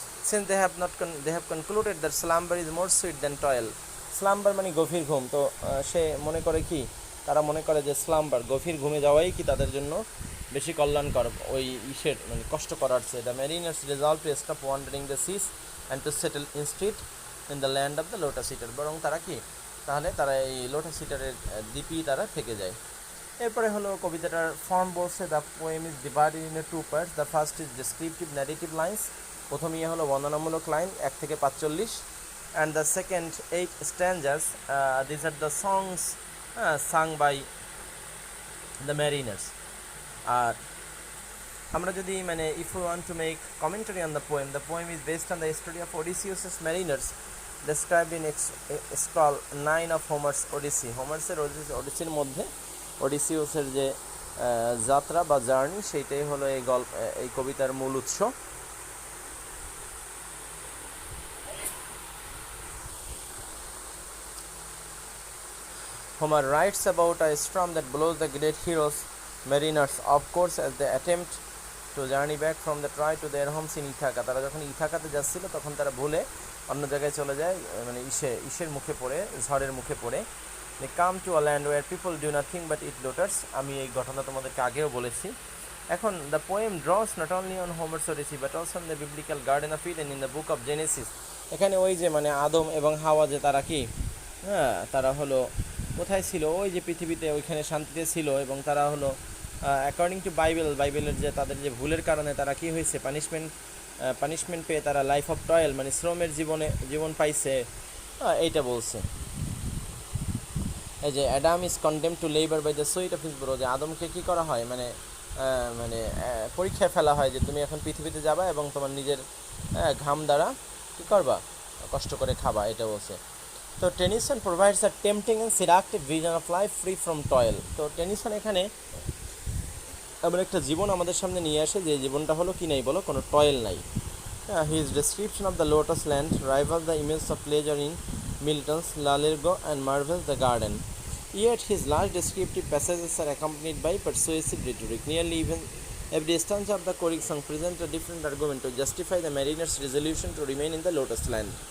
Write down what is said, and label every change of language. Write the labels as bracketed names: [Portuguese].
[English] Since they have concluded that slumber is more sweet than toil. [Bangla] Slumber মানে গভীর ঘুম। তো সে মনে করে কি, তারা মনে করে যে স্লাম্বার গভীর ঘুমে যাওয়াই কি তাদের জন্য বেশি কল্যাণকর ওই ইসের মানে কষ্ট করার চেয়ে। [English] The mariners resolve to stop wandering the seas and to settle instead in the land of the lotus eater. [Bangla] বরং তারা কি, তাহলে তারা এই লোটাস ইটারের দ্বীপই তারা থেকে যায়। এরপরে হলো কবিতাটার ফর্ম বলছে, [English] The poem is divided in two parts. The first is descriptive narrative lines, [Bangla] প্রথমেই হলো বর্ণনামূলক লাইন 1 থেকে 45, [English] and the second 8 stanzas, these are the songs sung by the mariners. [Bangla] আর আমরা যদি মানে [English] if we want to make commentary on the poem is based on the story of Odysseus' mariners described in scroll 9 of Homer's Odyssey. [Bangla] হোমার্সের ওডিসির মধ্যে ওডিসিউসের যে যাত্রা বা journey, সেইটাই হলো এই কবিতার মূল উৎস। [English] Homer writes about a storm that blows the great heroes, mariners, of course, as they attempt to journey back from the Troy to their homes in Ithaca. [Bangla] তারা যখন ইথাকাতে যাচ্ছিল তখন তারা ভুলে অন্য জায়গায় চলে যায়, মানে ইসের মুখে পড়ে, ঝড়ের মুখে পড়ে। [English] They come to a land where people do nothing but eat lotus. [Bangla] আমি এই ঘটনা তোমাদেরকে আগেও বলেছি। [English] এখন the poem draws not only on Homer's Odyssey but also on the biblical Garden of Eden in the book of Genesis. [Bangla] এখানে ওই যে মানে আদম এবং হাওয়া যে তারা কি, হ্যাঁ, তারা হলো কোথায় ছিল, ওই যে পৃথিবীতে ওইখানে শান্তিতে ছিল, এবং তারা হলো অ্যাকর্ডিং টু বাইবেলের যে তাদের যে ভুলের কারণে তারা কি হয়েছে, পানিশমেন্ট পেয়ে তারা লাইফ অফ টয়েল মানে শ্রমের জীবন পাইছে, এইটা বলছে। এই যে [English] Adam is condemn to labour by the sweat of his brow, [Bangla] যে আদমকে কী করা হয়, মানে পরীক্ষায় ফেলা হয় যে তুমি এখন পৃথিবীতে যাবা এবং তোমার নিজের ঘাম দ্বারা কী করবা, কষ্ট করে খাবা, এটা বলছে। [English] তো Tennyson provides a tempting and seductive vision of life free from toil. [Bangla] তো টেনিসন এখানে এমন একটা জীবন আমাদের সামনে নিয়ে আসে যে জীবনটা হলো কি নাই বলো, কোনো টয়েল নাই। [English] His description of the lotus land rival the image of pleasure in Milton's L'Allegro and Marvell's the garden. Yet his large descriptive passages are accompanied by persuasive rhetoric. Nearly even every stanza of the choric song presents a different argument to justify the mariner's resolution to remain in the lotus land.